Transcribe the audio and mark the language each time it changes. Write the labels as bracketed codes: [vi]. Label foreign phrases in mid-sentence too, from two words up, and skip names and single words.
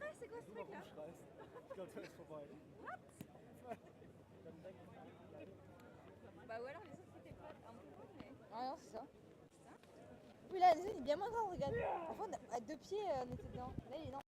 [de] Wenn du noch rumschreist. Ich glaube, der ist vorbei. [fr] Bah ou alors les autres étaient pas un peu cons, mais... Ah non, c'est ça. Oui, là, il est bien moins grand, regarde. Parfois, à 2 pieds, on était dedans. Là, il est énorme.